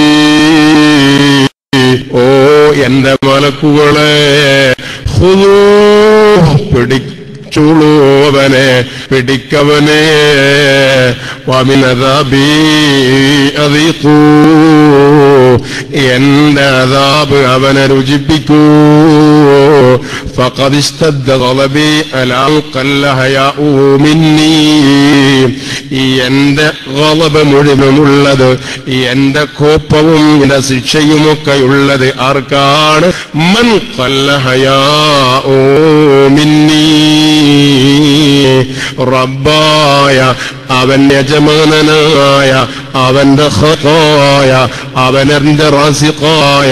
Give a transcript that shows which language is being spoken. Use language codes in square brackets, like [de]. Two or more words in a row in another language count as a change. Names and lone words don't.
[ml] ഓ എന്റെ മലക്കുകളെ ഖുദൂ പിടിച്ചോളൂ അവനെ പിടിക്കവനെ [ar] ومن عذابي أذيقوه [ml] എന്റെ അദാബ് അവനെ രുചിപ്പിക്കൂ [ar] فقد اشتد غضبي على قل حياؤه مني [ml] എന്റെ ഗളബ് മുഴുവനുള്ളത് എന്റെ കോപവും എന്റെ ശിക്ഷയുമൊക്കെയുള്ളത് ആർക്കാണ് [ar] من قل حياؤه مني [ml] റബ്ബായ അവൻ യജമാനനായ അവന്റെ ഖായ അവന്റെ റാസിഖായ